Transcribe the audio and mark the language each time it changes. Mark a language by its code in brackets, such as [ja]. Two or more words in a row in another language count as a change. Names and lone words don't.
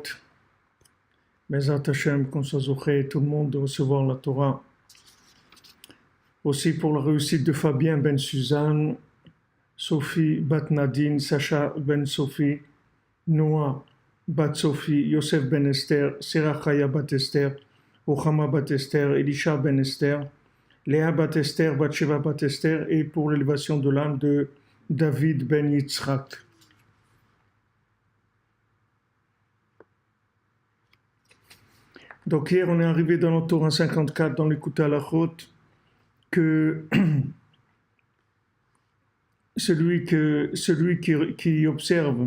[he] Bezrat Hashem, [fr] qu'on soit zoché, tout le monde de recevoir la Torah. Aussi pour la réussite de Fabien Ben Suzanne, Sophie Bat Nadine, Sacha Ben Sophie, Noah Bat Sophie, Yosef Ben Esther, Sarah Chaya Bat Esther, Ruchama bat Esther, Elisha ben Esther, Léa bat Esther, Bathsheba bat Esther, et pour l'élévation de l'âme de David ben Yitzhak. Donc hier, on est arrivé dans le Torah 54, dans l'écoute à la Chôte, que celui qui observe